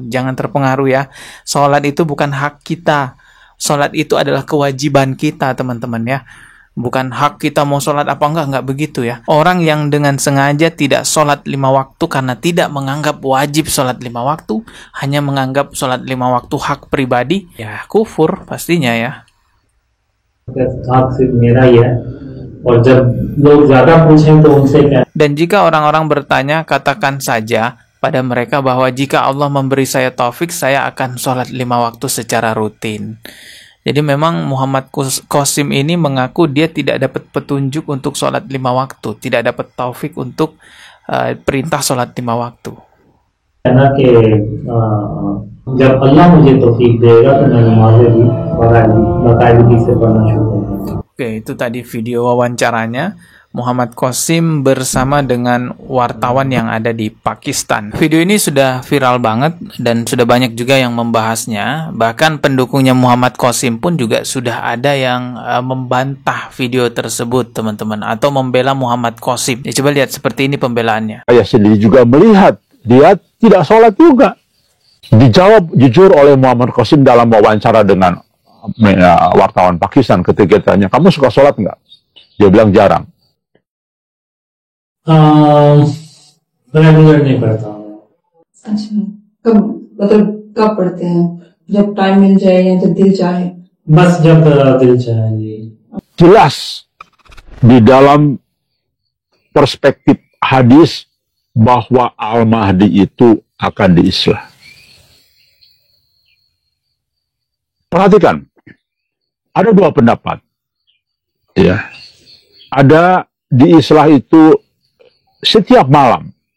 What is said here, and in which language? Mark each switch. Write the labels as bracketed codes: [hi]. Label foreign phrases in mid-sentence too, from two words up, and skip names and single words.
[id] Jangan terpengaruh ya, sholat itu bukan hak kita, sholat itu adalah kewajiban kita teman-teman ya. Bukan hak kita mau sholat apa enggak begitu ya. Orang yang dengan sengaja tidak sholat 5 waktu karena tidak menganggap wajib sholat 5 waktu, hanya menganggap sholat 5 waktu hak pribadi, ya kufur pastinya ya. [ur] حق صرف میرا ہی ہے، اور جب لوگ زیادہ پوچھیں تو ان سے کیا. [id] Dan jika orang-orang bertanya, katakan saja, pada mereka bahwa jika Allah memberi saya taufik, saya akan sholat 5 waktu secara rutin. Jadi memang Muhammad Qasim ini mengaku dia tidak dapat petunjuk untuk sholat 5 waktu, tidak dapat taufik untuk perintah sholat 5 waktu. [ur] کہنا کہ جب اللہ مجھے توفیق دے گا تو میں نمازیں بھی باقاعدگی سے پڑھنا شروع کروں گا. [id] Oke, itu tadi video wawancaranya Muhammad Qasim bersama dengan wartawan yang ada di Pakistan. Video ini sudah viral banget dan sudah banyak juga yang membahasnya. Bahkan pendukungnya Muhammad Qasim pun juga sudah ada yang membantah video tersebut, teman-teman, atau membela Muhammad Qasim. Ya, coba lihat seperti ini pembelaannya. Saya sendiri juga melihat dia tidak sholat juga. Dijawab jujur oleh Muhammad Qasim dalam wawancara dengan wartawan Pakistan ketika ditanya, kamu suka sholat nggak? Dia bilang jarang. [ur] ریگولر نہیں پڑھتا ہوں. اچھا، کب مطلب کب پڑھتے ہیں? جب ٹائم مل جائے یا جب دل چاہے? بس جب دل چاہے جی. [id] Jelas di dalam perspektif hadis bahwa Al-Mahdi itu akan diislah. Perhatikan, ada dua pendapat. Ya, ada di islah itu setiap malam.